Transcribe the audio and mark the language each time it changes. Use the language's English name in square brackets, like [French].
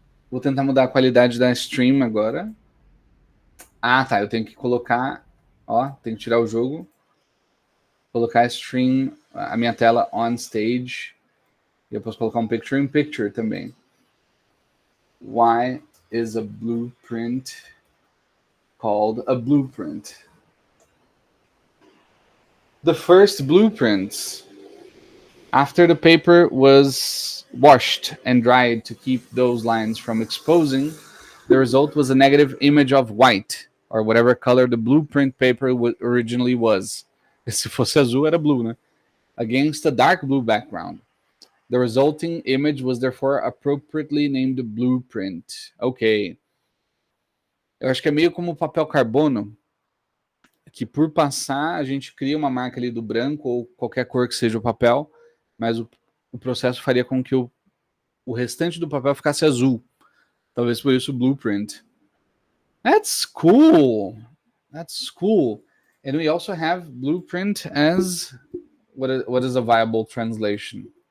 [Portuguese] Vou tentar mudar a qualidade da stream agora. Ah, tá. Eu tenho que colocar... Ó, tenho que tirar o jogo. Colocar a stream, a minha tela on stage. E eu posso colocar um picture in picture também. [English] Why is a blueprint called a blueprint? The first blueprints, after the paper was washed and dried to keep those lines from exposing, the result was a negative image of white, or whatever color the blueprint paper originally was. [Portuguese] Se fosse azul, era blue, né? [English] Against a dark blue background. The resulting image was therefore appropriately named blueprint. Ok. [Portuguese] Eu acho que é meio como o papel carbono, que por passar a gente cria uma marca ali do branco ou qualquer cor que seja o papel, mas o processo faria com que o restante do papel ficasse azul. Talvez por isso blueprint. [English] That's cool. That's cool. And we also have blueprint as what is a viable translation?